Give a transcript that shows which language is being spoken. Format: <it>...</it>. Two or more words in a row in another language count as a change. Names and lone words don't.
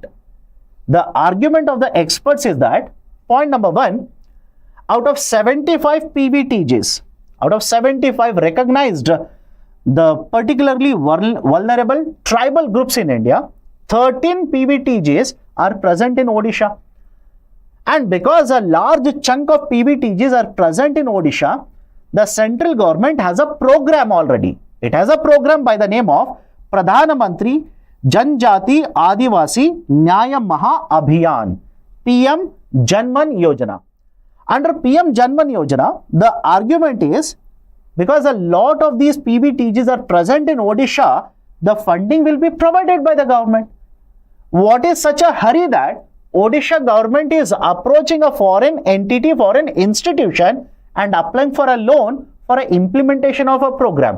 <en>The argument of the experts is that, point number one, out of 75 PVTs, out of 75 recognized the particularly vulnerable tribal groups in India, 13 PVTs are present in Odisha. And because a large chunk of PVTs are present in Odisha, the central government has a program already. It has a program by the name of Pradhan Mantri Janjati Adivasi Nyaya Maha Abhiyan, PM-JANMAN Yojana. Under PM-JANMAN Yojana, the argument is, because a lot of these PVTs are present in Odisha, the funding will be provided by the government. What is such a hurry that Odisha government is approaching a foreign entity, foreign institution and applying for a loan for an implementation of a program?</en>